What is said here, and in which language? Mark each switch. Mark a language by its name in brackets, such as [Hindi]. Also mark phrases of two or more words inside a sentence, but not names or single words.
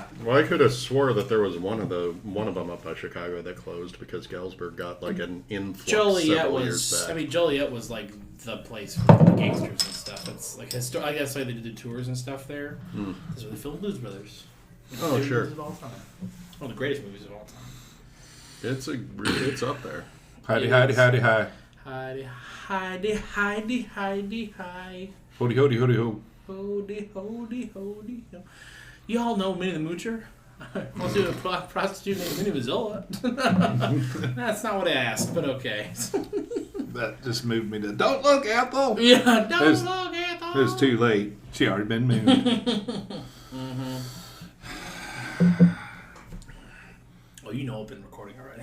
[English] Well, I could have swore that there was one of them up by Chicago that closed because Galesburg got like an influx several years back. Joliet was like the place for the gangsters and stuff. It's like I guess like they did the tours and stuff there. That's where they filmed Blues Brothers. Oh, sure. Movies of all time. One of the greatest movies of all time. It's up there. Hidey, hidey, hidey, hi. Hidey, hidey, hidey, hidey, hi. Hody, hody, hody, ho. Hody, hody, hody, ho. You all know Minnie the Moocher? Let's do a prostitute named Minnie Mazzola. That's not what I asked, but okay. That just moved me to, don't look, Ethel! Yeah, don't look, Ethel! It was too late. She already been moved. Oh, you know I've been recording already.